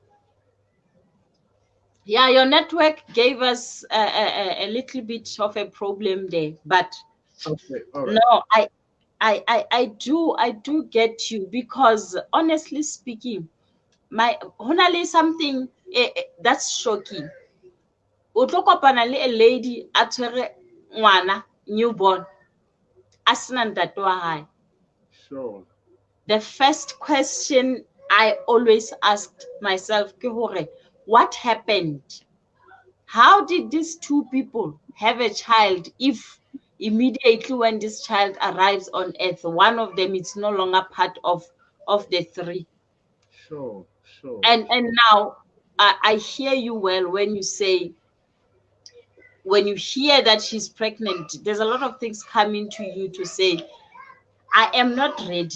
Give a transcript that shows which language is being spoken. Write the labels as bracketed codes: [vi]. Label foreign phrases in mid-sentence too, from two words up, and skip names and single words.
[en] Yeah, your network gave us a little bit of a problem there, but okay, all right. no, I do get you because honestly speaking, my honestly something that's shocking. [st] O tlo kopana le [en] a lady [st] a tshwere ngwana newborn a sena ntate wa hae. [en] Sure. The first question I always asked myself [st] ke hore, [en] what happened? How did these two people have a child if immediately when this child arrives on earth, one of them is no longer part of the three? Sure, sure, And sure. now I hear you well when you say, when you hear that she's pregnant, there's a lot of things coming to you to say, I am not ready.